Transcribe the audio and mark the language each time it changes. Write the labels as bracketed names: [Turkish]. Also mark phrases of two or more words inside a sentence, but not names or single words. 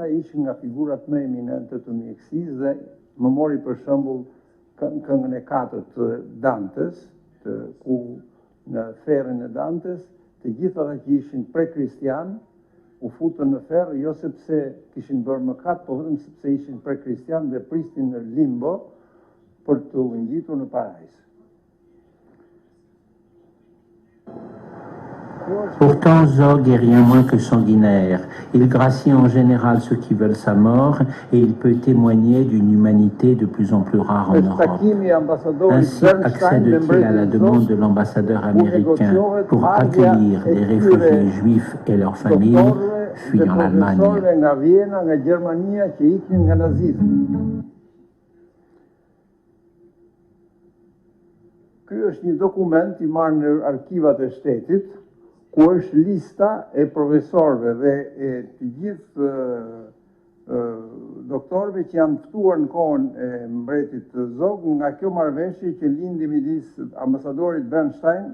[Albanian] ishin nga figurat më eminente të mjekësisë dhe më mori për shembull këngën e katërt të Dantes, ku në ferrin e Dantes, të gjithë ata që ishin pre-kristian u futën në ferr jo sepse kishin bërë mëkat, po vetëm sepse ishin pre-kristian dhe pristin në limbo për të ngjitur në parajs. [French] Pourtant, Zog est rien moins que sanguinaire. Il gracie en général ceux qui veulent sa mort et il peut témoigner d'une humanité de plus en plus rare en Europe. Ainsi accède-t-il à la demande de l'ambassadeur américain pour accueillir des réfugiés juifs et leurs familles fuyant l'Allemagne. [Albanian] Ky është një dokument I marrë në arkivat e shtetit, ku është lista e profesorëve dhe e të gjithë doktorëve që janë ftuar në kohën e mbretit Zog nga kjo marrëveshje që lindi midis ambasadorit Bernstein.